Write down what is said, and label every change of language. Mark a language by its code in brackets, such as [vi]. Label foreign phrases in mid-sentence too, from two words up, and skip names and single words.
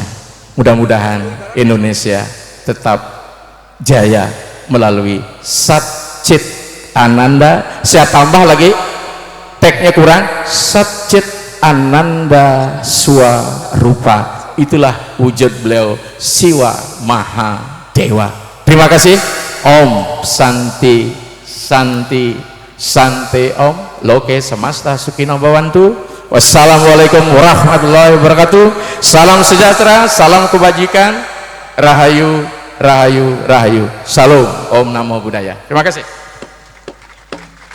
[id] Mudah-mudahan Indonesia tetap jaya melalui Satchit Ananda. Saya tambah lagi, tagnya kurang, Satchit Ananda Swarupa. Itulah wujud beliau, Siwa Maha Dewa. Terima kasih. [sa] ॐ शान्ति शान्ति शान्ति ॐ लोके समस्त सुखिनो भवन्तु. [ar] والسلام عليكم ورحمة الله وبركاته. [id] Salam sejahtera, salam kebajikan, rahayu, rahayu, rahayu. Salam. [pi] Om Namo Buddhaya. [id] Terima kasih.